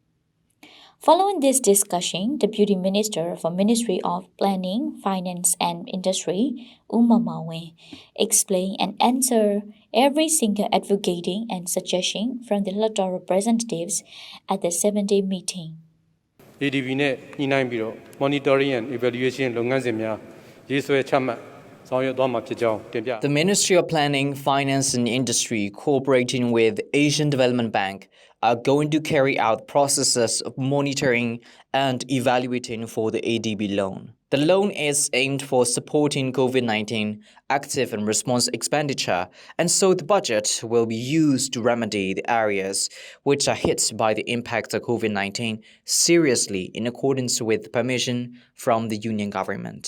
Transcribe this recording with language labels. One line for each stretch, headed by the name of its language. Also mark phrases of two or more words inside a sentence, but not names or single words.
English: Following this discussion, Deputy Minister for Ministry of Planning, Finance and Industry, Mawin, explained and answered every single advocating and suggestion from the Hluttaw representatives at the 7-day meeting.
Burmese: ADB နဲ့ညှိနှိုင်းပြီးတော့
English: monitoring and evaluation
Burmese: လုပ်ငန်းစဉ်များရေးဆွဲချမှတ်ဆောင်ရွက်သွားမှာဖြစ်ကြောင်းတင်ပြ
English: The Ministry of Planning, Finance and Industry, cooperating with Asian Development Bank, are going to carry out processes of monitoring and evaluating for the ADB loan. The loan is aimed for supporting COVID-19 active and response expenditure, and so the budget will be used to remedy the areas which are hit by the impact of COVID-19 seriously in accordance with permission from the Union government.